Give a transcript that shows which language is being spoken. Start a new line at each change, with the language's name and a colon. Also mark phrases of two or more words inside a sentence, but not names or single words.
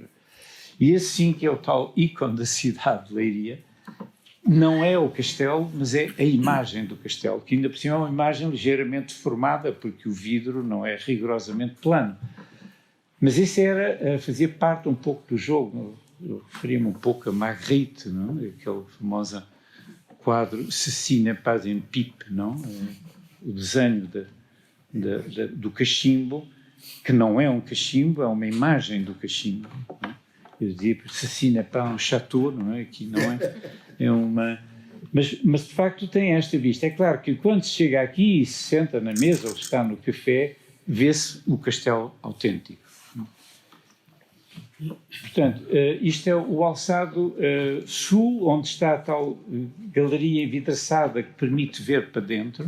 Portuguese: E esse sim que é o tal ícone da cidade de Leiria, não é o castelo, mas é a imagem do castelo, que ainda por cima é uma imagem ligeiramente deformada, porque o vidro não é rigorosamente plano. Mas isso fazia parte um pouco do jogo. Eu referia-me um pouco a Magritte, não? Aquele famoso quadro Ceci n'est pas une pipe, não? O desenho do cachimbo, que não é um cachimbo, é uma imagem do cachimbo. Não? Eu dizia,
French: Ceci n'est pas un château,
Portuguese: não é? Aqui não é? É uma... Mas de facto tem esta vista. É claro que quando se chega aqui e se senta na mesa ou está no café, vê-se o castelo autêntico. Portanto, isto é o alçado sul, onde está a tal galeria envidraçada que permite ver para dentro.